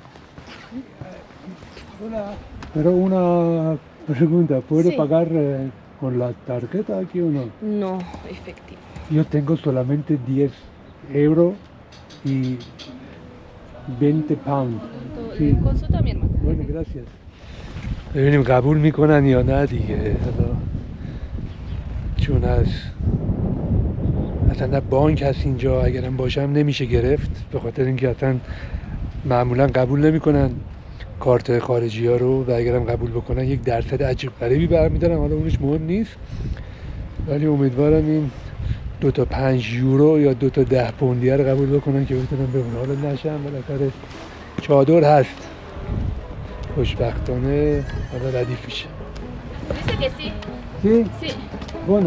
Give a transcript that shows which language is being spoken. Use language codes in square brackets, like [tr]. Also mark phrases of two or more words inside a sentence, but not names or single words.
[es] Pero una pregunta, ¿puede Sí. pagar con la tarjeta aquí o no? No, efectivo. Yo tengo solamente 10 euros y 20 pound. Sí. Consulta a mi hermano. Bueno, gracias. [fa] ببینیم قبول میکنن یا نه دیگه. چون اصلا بانک هست اینجا، اگرم باشم نمیشه گرفت، به خاطر اینکه اصلا معمولا قبول نمیکنن کارت خارجی ها رو، و اگرم قبول بکنن یک درصد عجیب غریبی برمیدارن. حالا اونش مهم نیست، ولی امیدوارم این 2 تا 5 یورو یا 2 تا 10 پوندیه رو قبول بکنن که بتونم بمونم. حالا نشم بالاخره چادر هست، خوشبختانه حالا ردیف میشه. [es] Dice que sí. Sí? Sí. Bueno.